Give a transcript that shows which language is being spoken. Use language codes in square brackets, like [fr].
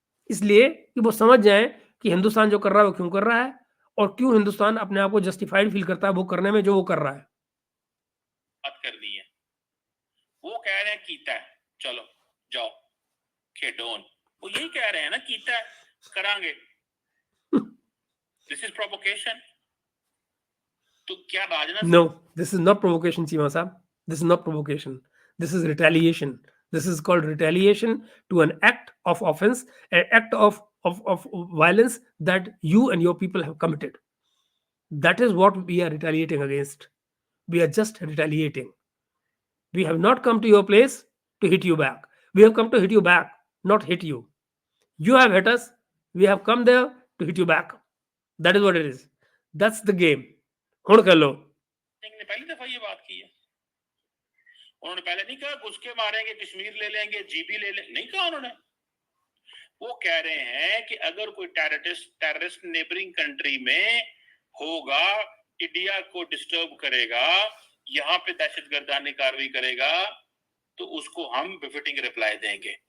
[hi] इसलिए कि वो समझ जाएँ कि हिंदुस्तान जो कर रहा है वो क्यों कर रहा है और क्यों हिंदुस्तान अपने आप को जस्टिफाइड फ़ील करता है वो करने में जो वो कर रहा है। बात करनी है, वो कह रहे हैं [pa] कीता है, चलो जाओ खेडोन, [hi] वो यही कह रहे हैं ना, [pa] कीता है करांगे, [en] This is provocation. [hi] तो क्या Rajnath [en] No, this is not provocation, Chima Saab. This is not provocation. This is retaliation. This is called retaliation to an act of offense, an act of violence that you and your people have committed. That is what we are retaliating against. We are just retaliating. We have not come to your place to hit you back. We have come to hit you back, not hit you. You have hit us. We have come there to hit you back. That is what it is. That's the game. [pa] हुण कर लो। [hi] सिंह ने पहली दफा ये बात की है। उन्होंने पहले नहीं कहा घुस के मारेंगे, कश्मीर ले लेंगे, जीबी ले लेंगे, नहीं कहा उन्होंने। वो कह रहे हैं कि अगर कोई टेररिस्ट नेबरिंग कंट्री में होगा, इंडिया को डिस्टर्ब करेगा, यहाँ पे दहशतगर्दानी कार्रवाई करेगा, तो उसको हम बिफिटिंग रिप्लाई देंगे।